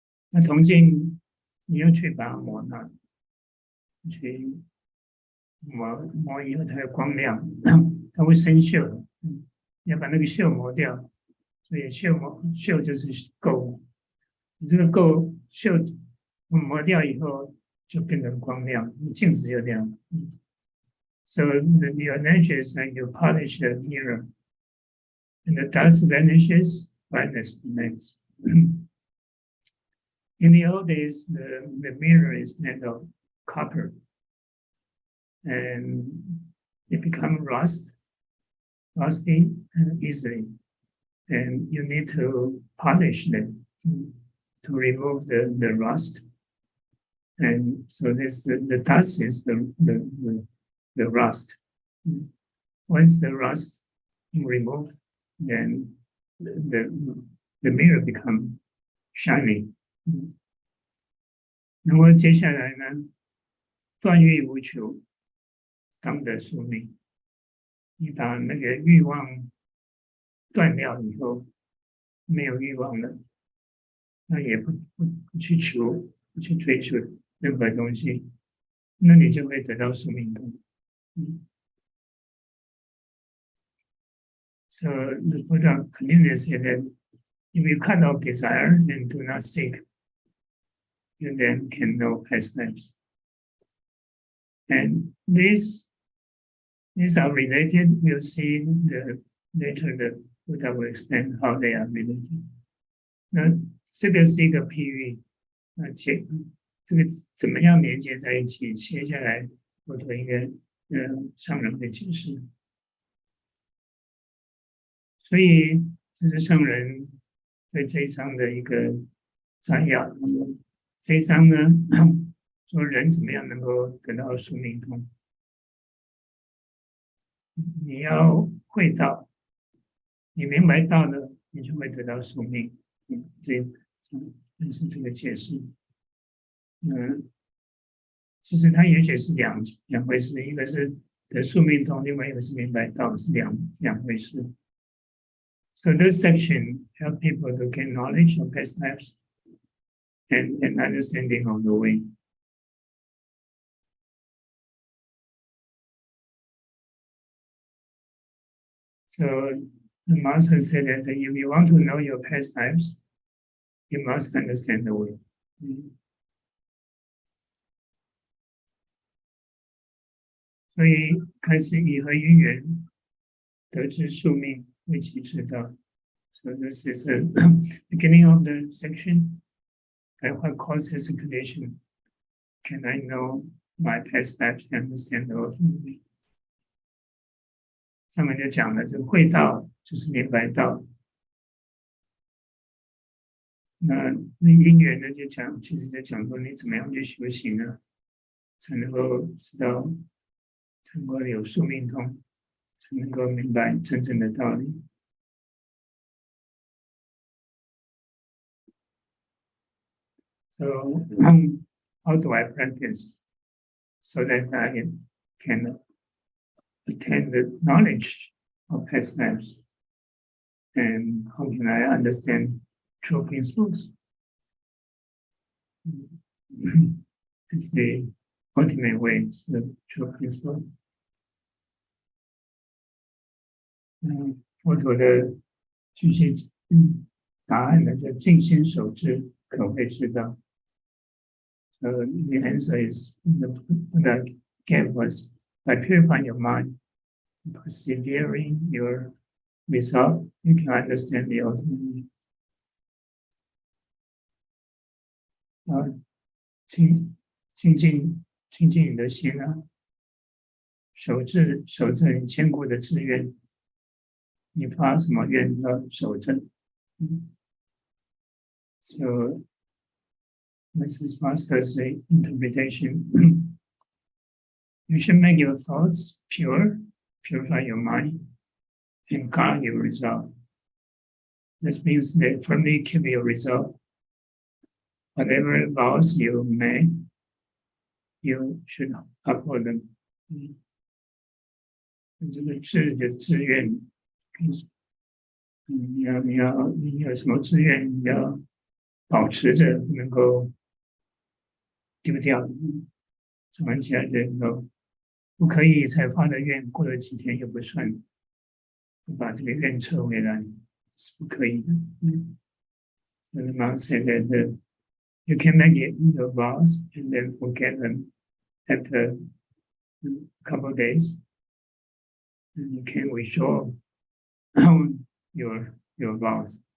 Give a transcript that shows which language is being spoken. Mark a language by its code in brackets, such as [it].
[zh] 那铜镜你要去把它磨烂，去磨以后才有光亮，它会生锈。你要把那个锈磨掉，所以锈就是垢。你这个锈磨掉以后就变成光亮，镜子就亮。 [en] So the analogy is like you polish a mirror, and the dust vanishes, brightness remains. In the old days, the mirror is made of copper, and it becomes rusty easily. and you need to polish them to remove the rust. And so this the dust is the rust. Once the rust is removed, then the mirror become shiny. [zh] 那么接下来呢，断欲无求，当得宿命。你把那个欲望断掉以后，没有欲望了，那也不去求，不去追求任何东西，那你就会得到宿命通。 [en] So the Buddha continues to say that if you cut off desire and do not seek, you then can know pastimes. And these are related. We'll see later the Buddha will explain how they are related. [zh] 那这个是一个譬喻，这个怎么样连接在一起？接下来我做一个上人的解释。所以这是上人对这一章的一个摘要。这一章呢，说人怎么样能够得到宿命通？你要会道，你明白道了，你就会得到宿命。这是这个解释。其实它也许是两回事，一个是得宿命通，另外一个是明白道，是两回事。 [en] So this section helps people to gain knowledge of past lives and an understanding of the way. So the master said that if you want to know your past lives, you must understand the way. [zh] 所以开始以和因缘得知宿命。为其知道 [en] So this is the beginning of the section. And what causes the condition? Can I know my past lives and understand the ultimate? [zh] 上面就讲了，这个会道就是明白道。那因缘呢，其实就讲说你怎么样去修行呢，才能够知道，才能够有宿命通。才能够明白真正的道理。 [en] So, how do I practice so that I can attain the knowledge of past lives? And how can I understand true principles? It's the ultimate way, the true principle. [zh] 佛陀的具体答案呢，就静心守志，可谓之道。 [en] So the answer is the Buddha gave us by purifying your mind, persevering your resolve, you can understand the ultimate. [zh] 清净你的心啊，守着你坚固的志愿。你发什么愿要守着。 [en] So this is Master's interpretation. You should make your thoughts pure, purify your mind, and guard your resolve. This means that firmly keep your resolve. Whatever vows you make, you should uphold them. [zh] 这个志的志愿。你有什么志愿，你要保持着，不能够丢掉，存起来的都不可以才发的愿，过了几天又不算，把这个愿撤回来是不可以的。 [en] So the master said that you can make it your vows and then forget them after a couple of days, and you can withdraw your vows.